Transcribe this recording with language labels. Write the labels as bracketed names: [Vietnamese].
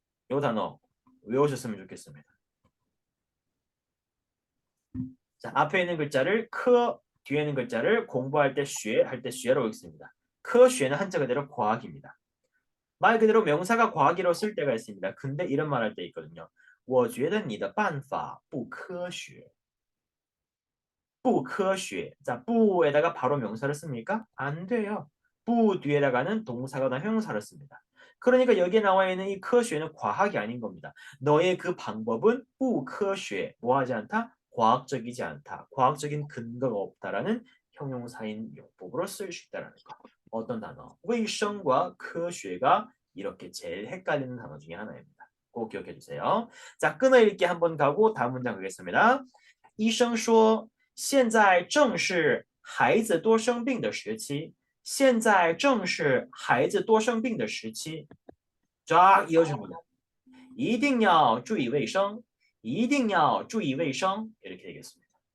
[Korean] 이 단어 외우셨으면 좋겠습니다. 자, 앞에 있는 글자를 크, 뒤에 있는 글자를 공부할 때 쉐, 할 때 쉐로 읽습니다. 科学는 한자 그대로 과학입니다. 말 그대로 명사가 과학이라고 쓸 때가 있습니다. 근데 이런 말 할 때 있거든요. [Chinese] 我觉得你的办法不科学. 不科学. [Korean] 자, 不에다가 바로 명사를 씁니까? 안 돼요. 不 뒤에다가는 동사거나 형용사를 씁니다. 그러니까 여기에 나와 있는 이科学는 과학이 아닌 겁니다. 너의 그 방법은 [Chinese] 不科学, [Korean] 뭐하지 않다? 과학적이지 않다. 과학적인 근거가 없다라는 형용사인 용법으로 쓸 수 있다는 거. 어떤 단어? 卫生과 科学가 이렇게 제일 헷갈리는 단어 중에 하나입니다. 꼭 기억해 주세요. 자, 끊어 읽기 한번 가고 다음 문장 가겠습니다. [Chinese] 医生说现在正是孩子多生病的时期现在正是孩子多生病的时期 [Korean] 쫙 이어줍니다. [Chinese] 一定要注意卫生一定要注意卫生 [Korean] 이렇게 되겠습니다.